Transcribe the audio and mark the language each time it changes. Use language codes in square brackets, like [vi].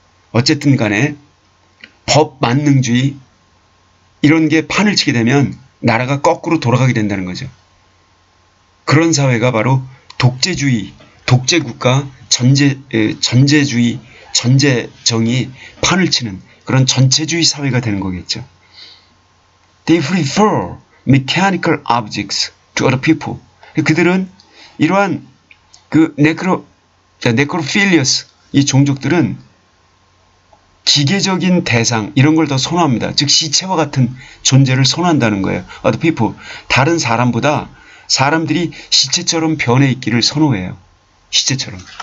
[ko] 어쨌든 간에 법 만능주의 이런 게 판을 치게 되면 나라가 거꾸로 돌아가게 된다는 거죠. 그런 사회가 바로 독재주의, 독재국가, 전제주의, 전제정이 판을 치는 그런 전체주의 사회가 되는 거겠죠. [en] They prefer mechanical objects to other people. [ko] 그들은 이러한 그 네크로필리어스 이 종족들은 기계적인 대상 이런 걸 더 선호합니다. 즉 시체와 같은 존재를 선호한다는 거예요. [en] Other people. [ko] 다른 사람보다 사람들이 시체처럼 변해 있기를 선호해요. 시체처럼.